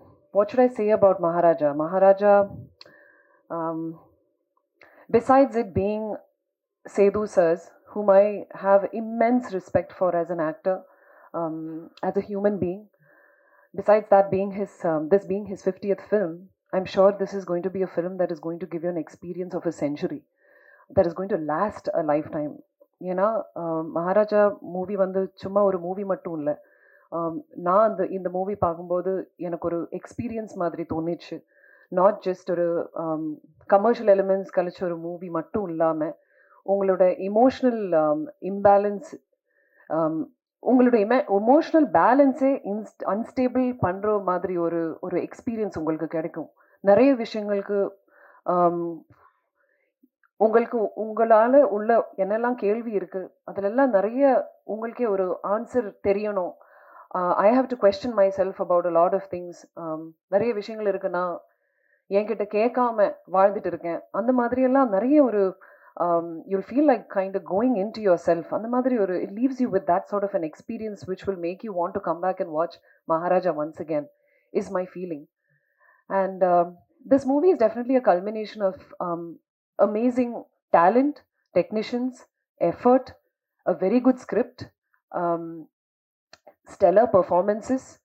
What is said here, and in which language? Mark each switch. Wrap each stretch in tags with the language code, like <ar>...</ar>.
<en>What should I say about Maharaja? Maharaja, um, besides it being Sethu sirs, whom I have immense respect for as an actor, as a human being. Besides that being this being his 50th film, I'm sure this is going to be a film that is going to give you an experience of a century, that is going to last a lifetime.</en> <ta>ஏன்னா Maharaja movie வந்து சும்மா ஒரு movie மட்டும் இல்லை. நான் இந்த movie பார்க்கும்போது எனக்கு ஒரு எக்ஸ்பீரியன்ஸ் மாதிரி தோணிச்சு. நாட் ஜஸ்ட் ஒரு கமர்ஷியல் எலிமெண்ட்ஸ் கழிச்ச ஒரு மூவி மட்டும் இல்லாமல் உங்களோட இமோஷ்னல் இம்பேலன்ஸ், உங்களோட எமோஷ்னல் பேலன்ஸே அன்ஸ்டேபிள் பண்ணுற மாதிரி ஒரு ஒரு எக்ஸ்பீரியன்ஸ் உங்களுக்கு கிடைக்கும். நிறைய விஷயங்களுக்கு உங்களுக்கு உங்களால் உள்ள என்னெல்லாம் கேள்வி இருக்குது அதிலெல்லாம் நிறைய உங்களுக்கே ஒரு ஆன்சர் தெரியணும்.</ta> <en>I have to question myself about a lot of things.</en> <ta>நிறைய விஷயங்கள் இருக்குன்னா என்கிட்ட கேட்காம வாழ்ந்துட்டு இருக்கேன். அந்த மாதிரியெல்லாம் நிறைய ஒரு</ta> <en>you'll feel like kind of going into yourself.</en> <ta>அந்த மாதிரி ஒரு</ta> <en>it leaves you with that sort of an experience which will make you want to come back and watch Maharaja once again, is my feeling. And this movie is definitely a culmination of amazing talent, technicians, effort, a very good script, um, stellar performances.</en>